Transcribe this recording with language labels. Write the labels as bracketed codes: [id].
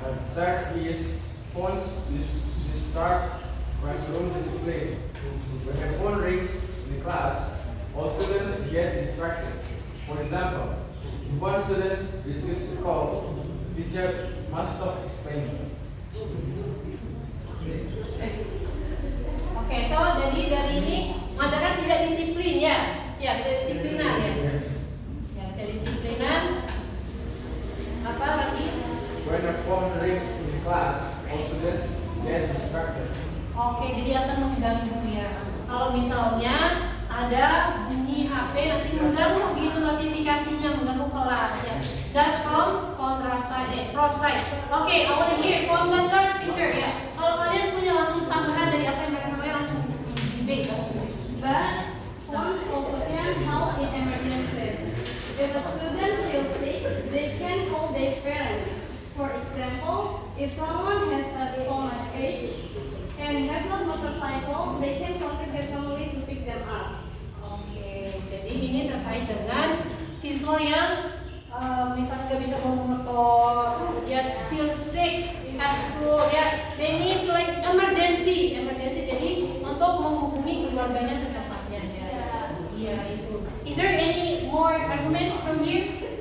[en] Third is phones disrupt classroom discipline. When the phone rings in the class, all students get distracted. For example, If one student receives a call, the teacher must stop explaining. [id] Oke, so jadi dari ini mengajarkan tidak disiplin ya, ya tidak disiplinan ya, ya tidak disiplinan. Apa lagi? [en] When a phone rings in class, all students get distracted. [id] Oke, jadi akan mengganggu ya. Kalau misalnya ada bunyi HP nanti mengganggu gitu notifikasinya, mengganggu kelas ya. [en] That's from pro-side. Oke, I want to hear from the third speaker ya. [id] Kalau kalian punya langsung sanggahan dari apa yang mereka sampaikan langsung debate. [en] But phones also can help in emergencies. If a student feels sick, they can call their parents. For example, if someone has a stomach ache and have a motorcycle, they can contact their family to pick them up. [id] Oke, jadi ini terkait dengan siswa yang misalnya nggak bisa bawa motor, dia [en] feel sick at school, [id] ya, [en] they need to like emergency, [id] jadi untuk menghubungi keluarganya secepatnya. Ya, itu. [en] Is there any more argument from here?